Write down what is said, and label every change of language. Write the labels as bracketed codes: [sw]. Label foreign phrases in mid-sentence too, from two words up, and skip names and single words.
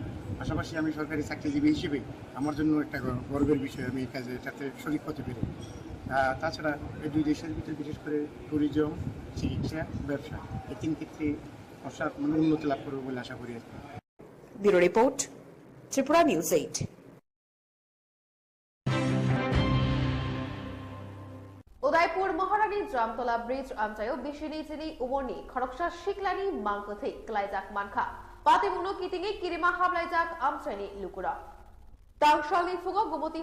[bn] পাশাপাশি আমি সরকারি চাকরিজীবী হিসেবে আমার জন্য একটা গর্বের বিষয়, আমি এই কাজে এটাতে শরিক হতে পেরে। তাছাড়া এই দুই দেশের ভিতরে বিশেষ করে ট্যুরিজম, চিকিৎসা, ব্যবসা, এই তিন ক্ষেত্রে উন্নতি লাভ করবে বলে আশা করি। ব্যুরো রিপোর্ট, ত্রিপুরা নিউজ 8। [trp] उदयपुर महारानी जामतला ब्रिज आमचायो बिशिनी चिनी उमरनी खरकसा शिकलानी मांगकथै क्लाइजाक मानखा पातिमुनो कितिंगे किरिमा हाबलाइजाक आमचायनि लुकुरा तांगशालनि फुगो गुमति